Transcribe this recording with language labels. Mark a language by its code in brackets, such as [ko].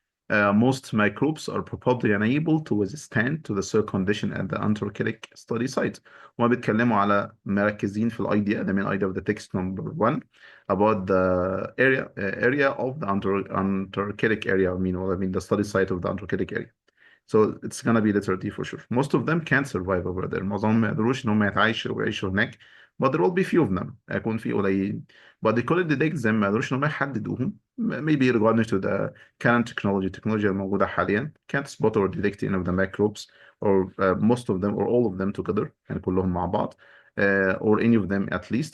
[en] Most microbes are probably unable to withstand to the soil condition at the Antarctic study site. [ar] وما بيتكلموا على مركزين في الايديا ده من [en] idea of the text number 1 about the area of the Antarctic area. I mean the study site of the Antarctic area. So it's gonna be letter D for sure. Most of them can't survive over there. [ar] معظمهم ما يقدروش ان هم يتعايشوا ويعيشوا هناك. [en] But there will be few of them. [ar] هيكون في قليل. [en] But they couldn't detect them. [ar] ما يقدروش ان هم يحددوهم. [en] Maybe regarding to the current technology. [ar] التكنولوجيا الموجودة حاليا [en] can't spot or detect any of the microbes or most of them or all of them together. [ar] يعني كلهم مع بعض. [en] Or any of them at least.